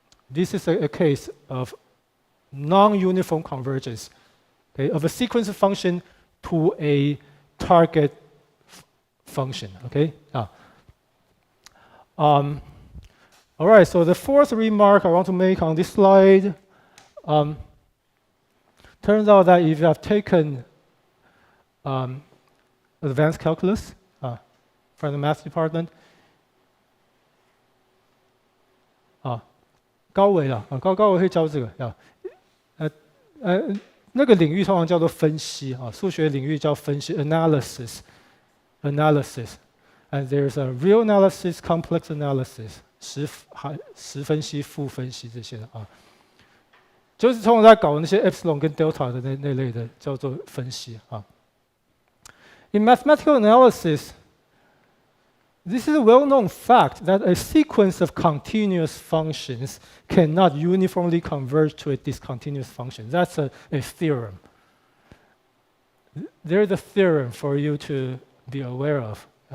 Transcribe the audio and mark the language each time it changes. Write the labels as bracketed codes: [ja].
[en] This is a case of non-uniform convergence, okay, of a sequence of function to a target function. Okay. All right. So the fourth remark I want to make on this slide. Turns out that if you have taken advanced calculus from the math department, [zh] 高维啦，高维会教这个那个领域通常叫做分析啊，数学领域叫分析 analysis， [en] and there's a real analysis, complex analysis， [zh] 实分析、负分析这些的啊，就是通常在搞那些 epsilon 跟 delta 的那类的叫做分析啊。 [en] In mathematical analysis, this is a well-known fact that a sequence of continuous functions cannot uniformly converge to a discontinuous function. That's a theorem. There's a theorem for you to be aware of.